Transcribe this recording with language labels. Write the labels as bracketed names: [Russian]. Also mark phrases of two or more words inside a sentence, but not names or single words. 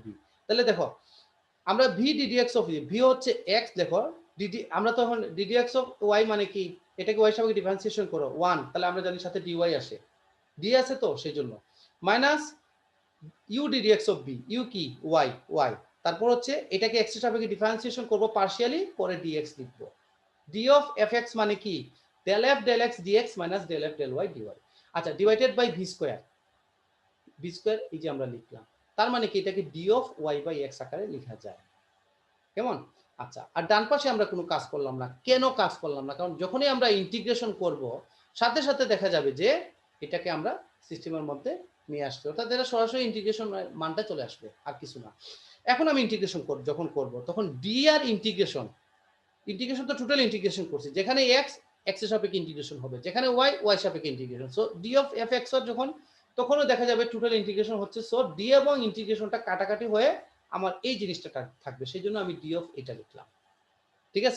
[Bangla] তাহলে দেখো আমরা v [English] ddx of v [Bangla] হচ্ছে x, দেখো আমরা তো এখন [English] ddx of y [Bangla] মানে কি, এটাকে y সাপেক্ষে ডিফারেন্সিয়েশন করো 1, তাহলে আমরা জানি সাথে dy আসে, d আছে তো সেই জন্য, মাইনাস u [English] ddx of b, [Bangla] u কি y, y, তারপর হচ্ছে এটাকে x এর সাপেক্ষে ডিফারেন্সিয়েশন করব পার্শিয়ালি, পরে dx লিখব, [English] d of fx [Bangla] মানে কি [English] del f del x dx minus del f del y dy। [Bangla] আচ্ছা [English] divided by v square, [Bangla] এই যে আমরা লিখলাম, তার মানে কি এটাকে [English] d of y by x [Bangla] আকারে লেখা যায়, কেমন? আচ্ছা, আর ডান পাশে আমরা কোনো কাজ করলাম না, কেন কাজ করলাম না, কারণ যখনই আমরা ইন্টিগ্রেশন করব সাথে সাথে দেখা যাবে যে এটাকে আমরা সিস্টেমের মধ্যে নিয়ে আসতে, অর্থাৎ এটা সরাসরি ইন্টিগ্রেশন মানটা চলে আসবে, আর কিছু না। এখন আমি ইন্টিগ্রেশন যখন করব তখন ডি আর ইন্টিগ্রেশন তো [English] total integration [Bangla] করছি, যেখানে এক্স এর সাপেক্ষে ইন্টিগ্রেশন হবে, যেখানে ওয়াই সাপেক্ষে ইন্টিগ্রেশন, [English] so d of f x [Bangla] যখন, তখনও দেখা যাবে [English] total integration [Bangla] হচ্ছে, সো ডি এবং ইন্টিগ্রেশনটা কাটাকাটি হয়ে আমার এই জিনিসটা থাকবে, সেই জন্য আমি [English] d of [Bangla] এটা লিখলাম, ঠিক আছে।